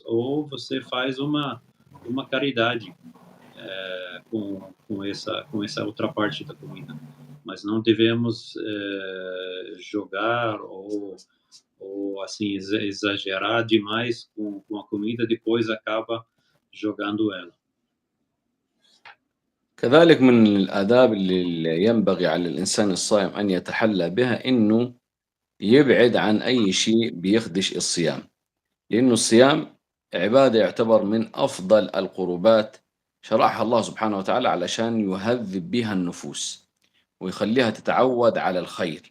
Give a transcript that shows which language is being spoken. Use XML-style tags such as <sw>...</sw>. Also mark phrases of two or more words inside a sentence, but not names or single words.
<pt>Ou você faz uma caridade com essa outra parte da comida. Mas não devemos jogar ou assim exagerar demais com a comida, depois acaba jogando ela.</pt> <ar>كذلك من الآداب اللي ينبغي على الإنسان الصائم أن يتحلى بها إنه يبعد عن أي شيء بيخدش الصيام، لأنه الصيام عبادة يعتبر من أفضل القربات شرعها الله سبحانه وتعالى علشان يهذب بها النفوس ويخليها تتعود على الخير.</ar>